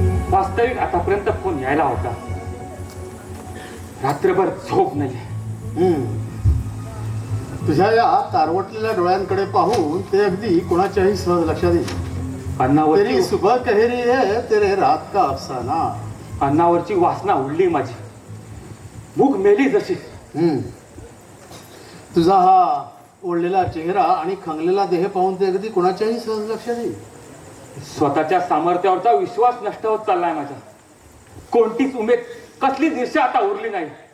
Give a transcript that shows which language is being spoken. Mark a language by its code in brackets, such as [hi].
[mr] वास्तविक आतापर्यंत फोन यायला होता. रात्रभर झोप नाही. तुझ्या या तारवटलेल्या डोळ्यांकडे पाहून ते अगदी कोणाच्याही सहज लक्षात येईल. [hi] तेरी [mr] अन्नावरची [hi] सुबह कहरी है तेरे रात का अफसाना. [mr] अन्नावरची वासना उडली माझी. भूक मेली जशी. तुझा हा ओढलेला चेहरा आणि खंगलेला देह पाहून ते अगदी कोणाच्याही सहज लक्षात येईल. स्वतःच्या सामर्थ्यावरचा विश्वास नष्ट होत चाललाय माझा. कोणतीच उमेद कसलीच दिशा आता उरली नाही.